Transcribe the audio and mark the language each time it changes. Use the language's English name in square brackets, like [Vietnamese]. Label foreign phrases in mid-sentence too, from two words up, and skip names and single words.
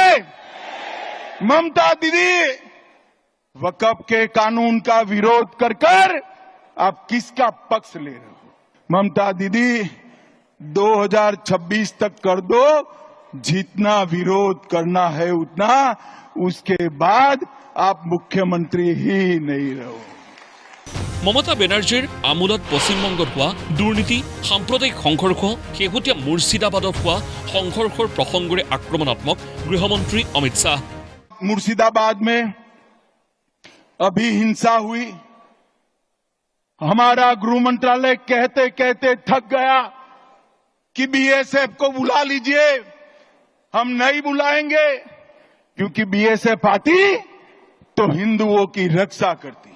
[Hindi] ममता दीदी वक्फ के कानून का विरोध कर आप किसका पक्ष ले रहे हो? ममता दीदी 2026 तक कर दो, जितना विरोध करना है उतना, उसके बाद आप मुख्यमंत्री ही नहीं रहो। [Assamese] মমতা বেনাৰ্জীৰ আমোলত পশ্চিমবংগত হোৱা দুৰ্নীতি, সাম্প্ৰদায়িক সংঘৰ্ষ, শেহতীয়া মুৰ্ছিদাবাদত হোৱা সংঘৰ্ষৰ প্ৰসংগৰে আক্ৰমণাত্মক গৃহমন্ত্ৰী অমিত শাহ। [Hindi] मुर्शिदाबाद में अभी हिंसा हुई, हमारा गृह मंत्रालय कहते कहते थक गया कि बीएसएफ को बुला लीजिए। हम नहीं बुलाएंगे क्योंकि बीएसएफ आती तो हिंदुओं की रक्षा करती।